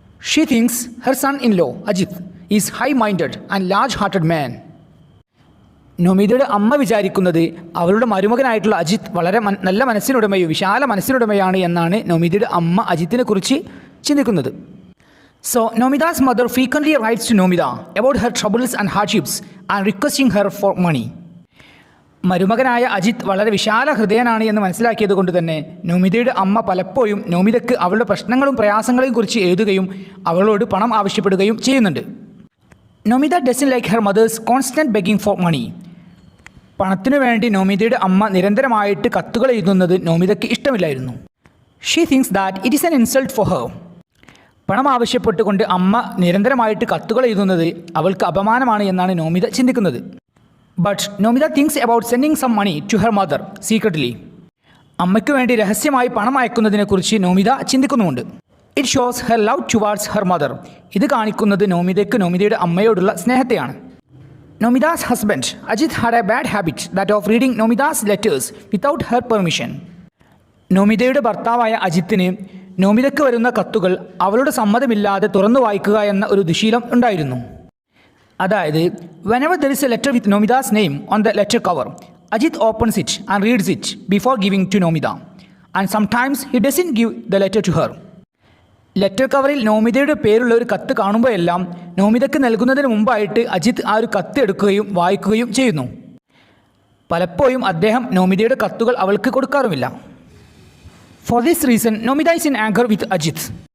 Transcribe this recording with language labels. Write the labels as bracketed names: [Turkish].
[English] She thinks her son in law Ajith is high minded and large hearted man. [Malayalam] നോമിതയുടെ അമ്മ വിചാരിക്കുന്നത് അവളുടെ മരുമകനായിട്ടുള്ള അജിത് വളരെ നല്ല മനസ്സിനുടമയും വിശാല മനസ്സിനുടമയാണ് എന്നാണ് നോമിതയുടെ അമ്മ അജിത്തിനെ കുറിച്ച് ചിന്തിക്കുന്നത്. [English] So Nomida's mother frequently writes to Nomida about her troubles and hardships and requesting her for money. [Malayalam] മരുമകനായ Ajith വളരെ വിശാല ഹൃദയനാണ് എന്ന് മനസ്സിലാക്കിയത് കൊണ്ട് തന്നെ നോമിതയുടെ അമ്മ പലപ്പോഴും നോമിതയ്ക്ക് അവളുടെ പ്രശ്നങ്ങളും പ്രയാസങ്ങളെയും കുറിച്ച് എഴുതുകയും അവളോട് പണം ആവശ്യപ്പെടുകയും ചെയ്യുന്നുണ്ട്. [English] Nomita doesn't like her mother's constant begging for money. [Malayalam] പണത്തിനു വേണ്ടി നോമിതയുടെ അമ്മ നിരന്തരമായിട്ട് കത്തുകൾ എഴുതുന്നത് നോമിതയ്ക്ക് ഇഷ്ടമില്ലായിരുന്നു. [English] She thinks that it is an insult for her. [Malayalam] പണം ആവശ്യപ്പെട്ടുകൊണ്ട് അമ്മ നിരന്തരമായിട്ട് കത്തുകൾ എഴുതുന്നത് അവൾക്ക് അപമാനമാണ് എന്നാണ് നോമിത ചിന്തിക്കുന്നത്. [English] But Nomita thinks about sending some money to her mother secretly. [Malayalam] അമ്മയ്ക്ക് വേണ്ടി രഹസ്യമായി പണം അയക്കുന്നതിനെക്കുറിച്ച് Nomita ചിന്തിക്കുന്നുമുണ്ട്. [English] It shows her love towards her mother. [Malayalam] ഇത് കാണിക്കുന്നത് നോമിതയ്ക്ക് നോമിതയുടെ അമ്മയോടുള്ള സ്നേഹത്തെയാണ്. [English] Nomita's husband Ajit had a bad habit that of reading Nomita's letters without her permission. [Malayalam] നോമിതയുടെ ഭർത്താവായ അജിത്തിന് നോമിതയ്ക്ക് വരുന്ന കത്തുകൾ അവളുടെ സമ്മതമില്ലാതെ തുറന്നു വായിക്കുക എന്ന ഒരു ദുശീലം ഉണ്ടായിരുന്നു. അതായത് [English] whenever there is a letter with Nomida's name on the letter cover, Ajit opens it and reads it before giving to Nomida. And sometimes he doesn't give the letter to her. [Malayalam] Letter കവറിൽ നോമിതയുടെ പേരുള്ള ഒരു കത്ത് കാണുമ്പോഴെല്ലാം നോമിതയ്ക്ക് നൽകുന്നതിന് മുമ്പായിട്ട് അജിത്ത് ആ ഒരു കത്ത് എടുക്കുകയും വായിക്കുകയും ചെയ്യുന്നു. പലപ്പോഴും അദ്ദേഹം നോമിതയുടെ കത്തുകൾ അവൾക്ക് കൊടുക്കാറുമില്ല. [English] For this reason Nomita is in anger with Ajit.